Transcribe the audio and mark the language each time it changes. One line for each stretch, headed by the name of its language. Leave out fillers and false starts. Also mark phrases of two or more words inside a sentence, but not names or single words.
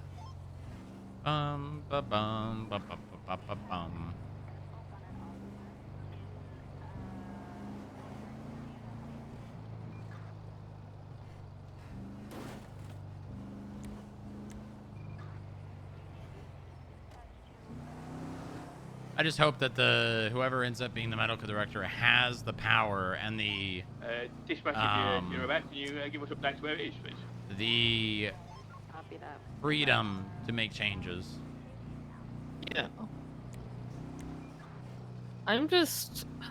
English: Ba bum ba ba ba ba bum. I just hope that whoever ends up being the medical director has the power and the Dispatch, if you're about, can you give us updates where it is, please? the Copy that. freedom to make changes. Yeah. I'm just...